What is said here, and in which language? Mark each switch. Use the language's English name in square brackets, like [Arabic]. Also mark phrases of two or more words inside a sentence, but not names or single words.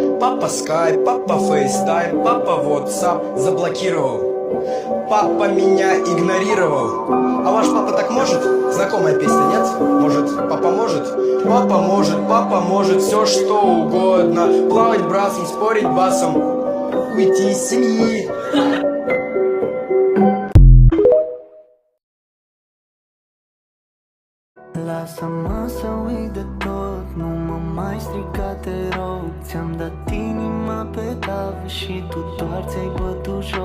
[Russian] Папа Skype, папа FaceTime, папа WhatsApp заблокировал. Папа меня игнорировал. А ваш папа так может? Знакомая песня, нет? Может, папа может? Папа может все что угодно. Плавать брасом, спорить басом, уйти из семьи. [Romanian] Lasă-mă să uit de tot, nu mă mai strica, te rog. Ți-am dat inima pe tavă și tu doar ți-ai bătut joc.